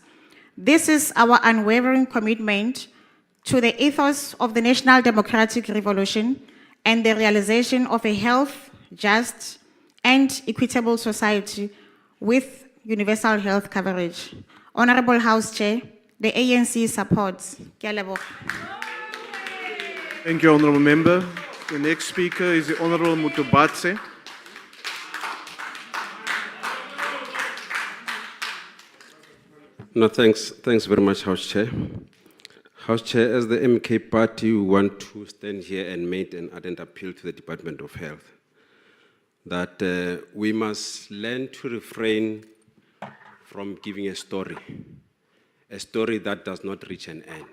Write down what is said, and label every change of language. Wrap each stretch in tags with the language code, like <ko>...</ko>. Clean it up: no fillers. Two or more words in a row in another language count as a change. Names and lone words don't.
<en>This is our unwavering commitment to the ethos of the National Democratic Revolution and the realization of a health, just, and equitable society with universal health coverage. Honorable House Chair, the ANC supports.</en> <tn>Ke a leboga.</tn> <en>Thank you, Honourable Member. The next speaker is the Honourable Mutubatse. No, thanks very much, House Chair. House Chair, as the MK Party, we want to stand here and make an ardent appeal to the Department of Health that we must learn to refrain from giving a story that does not reach an end.</en>